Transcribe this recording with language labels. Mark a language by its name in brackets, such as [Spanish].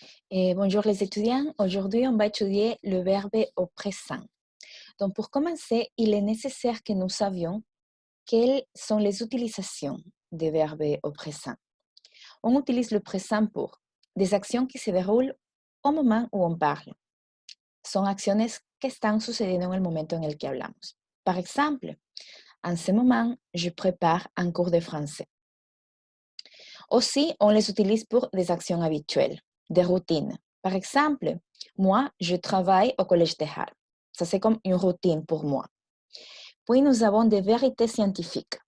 [French] Bonjour les étudiants, aujourd'hui on va étudier le verbe au présent. Donc pour commencer, il est nécessaire que nous savions quelles sont les utilisations des verbes au présent. On utilise le présent pour des actions qui se déroulent au moment où on parle. [Spanish] Son acciones que están sucediendo en el momento en el que hablamos. [French] Par exemple, en ce moment, je prépare un cours de français. Aussi, on les utilise pour des actions habituelles, des routines. Par exemple, moi, je travaille au collège de Harvard. Ça, c'est comme une routine pour moi. Puis, nous avons des vérités scientifiques.